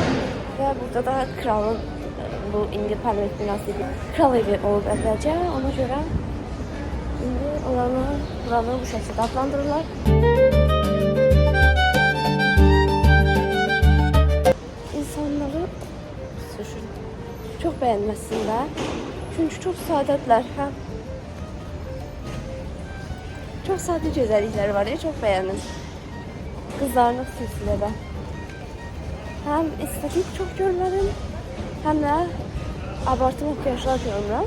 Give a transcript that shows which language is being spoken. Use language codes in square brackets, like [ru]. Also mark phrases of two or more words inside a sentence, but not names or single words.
[az] Və burada da kralın, bu indi parlament binası idi, kral evi olub əvvəlcə, ona görə indi buranı bu şəkildə adlandırırlar. [tr] Çok beğenməsinlər. Çünkü çok sadədirlər. [az] Həm çok sadə gözəllikləri var ya, [tr] çok beğendim. [az] Kızlarını silsilədə. [tr] Hem estetik çok görürüm, hem de abartı makyajlar görürüm.